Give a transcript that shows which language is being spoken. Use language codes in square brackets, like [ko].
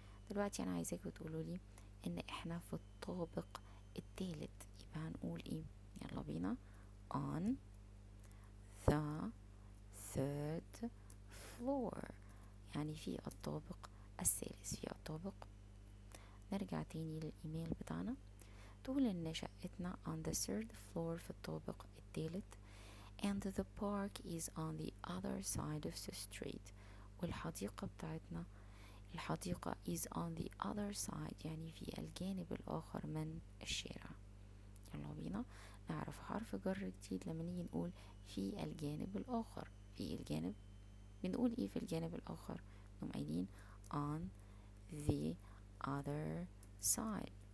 [ar] دلوقتي انا عايزاكم تقولوا لي ان احنا في الطابق الثالث، يبقى هنقول ايه؟ يلا بينا. [en] on the third floor [ar] يعني في الطابق الثالث، في الطابق. نرجع تاني للإيميل بتاعنا. تقول إن شقتنا [en] on the third floor [ar] في الطابق الثالث [en] and the park is on the other side of the street. [ar] والحديقة بتاعتنا الحديقة [en] is on the other side [ar] يعني في الجانب الآخر من الشارع. يلا بينا نعرف حرف جر جديد لما نيجي نقول في الجانب الآخر. في الجانب بنقول ايه في الجانب الآخر؟ نقوم قايلين [en] on the other side.